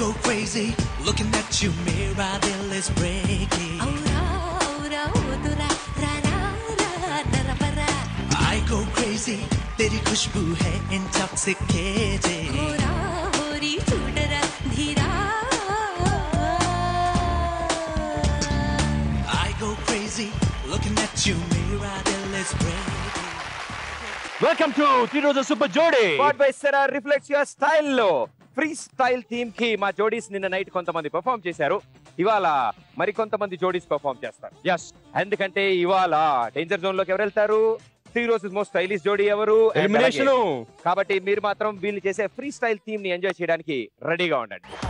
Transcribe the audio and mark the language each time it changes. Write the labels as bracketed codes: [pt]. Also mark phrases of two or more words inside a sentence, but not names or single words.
[en] crazy looking at you, mirror दिल is breaking. I go crazy, [hi] तेरी खुशबू है intoxicating. [en] I go crazy looking at you, mirror दिल is breaking. Welcome to Tiroja Super Jodi. What by Sarah reflects your style lo. free style theme [te] కి మా జోడీస్ నిన్న నైట్ కొంతమంది పర్ఫామ్ చేశారు. ఇవాళ మరి కొంతమంది జోడీస్ పర్ఫామ్ చేస్తారు. [en] Yes. [te] ఎందుకంటే ఇవాళ [en] danger zone [te] లోకి ఎవరు వెళ్తారు? త్రీ రోజెస్ [en] most stylish [te] జోడీ ఎవరు? ఎలిమినేషన్. కాబట్టి మీరు మాత్రం వీళ్ళు చేసే [en] free style theme [te] ని ఎంజాయ్ చేయడానికి రెడీగా ఉండండి.